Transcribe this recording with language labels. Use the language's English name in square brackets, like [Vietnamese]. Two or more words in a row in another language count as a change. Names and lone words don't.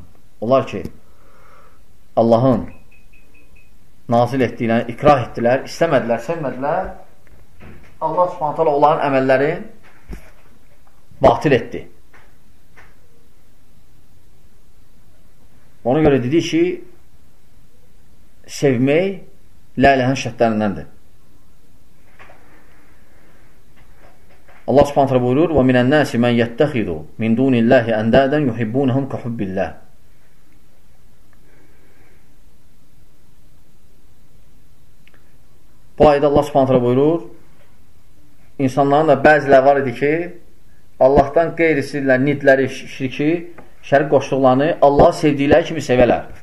[Azerbaijani] Onlar ki, Allahın nazil etdiyini ikrah etdilər, istəmədilər, sevmədilər, Allah subhanətə onların əməllərin batil etdi. Ona görə dedi ki, sevmək la ilahenin şərtlərindəndir. Allah subhanətə buyurur, [Arabic] وَمِنَ النَّاسِ مَنْ يَتَّخِذُ مِنْ دُونِ اللّٰهِ أَنْدَادًا يُحِبُّونَهُمْ كَحُبِّ اللّٰهِ. [Azerbaijani] Bu ayda Allah subhanətə buyurur, insanların da bəziləri var idi ki, Allahdan qeyrisilər, nidləri, şirki, şərik qoşduqlarını Allah sevdikləri kimi sevələr.